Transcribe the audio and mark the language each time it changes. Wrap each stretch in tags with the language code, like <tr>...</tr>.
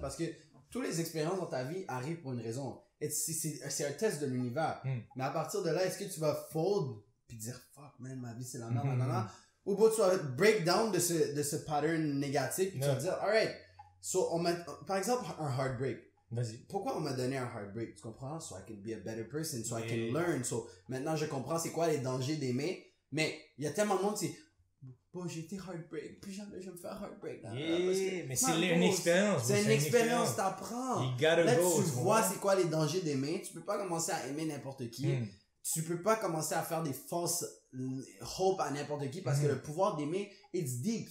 <fr>Parce que toutes les expériences dans ta vie arrivent pour une raison. C'est un test de l'univers. Mais à partir de là, est-ce que tu vas fold puis dire</fr> <en>fuck man,</en> <fr>ma vie c'est la merde, ou bien tu vas break down de ce pattern négatif puis tu vas dire</fr> <en>alright, so</en> <fr>par exemple un heartbreak. Vas-y. Pourquoi on m'a donné un heartbreak? Tu comprends?</fr> <en>So I can be a better person, so I can learn.</en> <fr>So maintenant je comprends c'est quoi les dangers d'aimer. Mais il y a tellement de monde qui j'ai été heartbreak, puis jamais je vais me faire heartbreak. Mais c'est une expérience. C'est une expérience, t'apprends. Là, tu vois c'est quoi les dangers d'aimer. Tu peux pas commencer à aimer n'importe qui. Tu peux pas commencer à faire des fausses hope à n'importe qui parce que le pouvoir d'aimer,</fr> <en>it's deep.</en>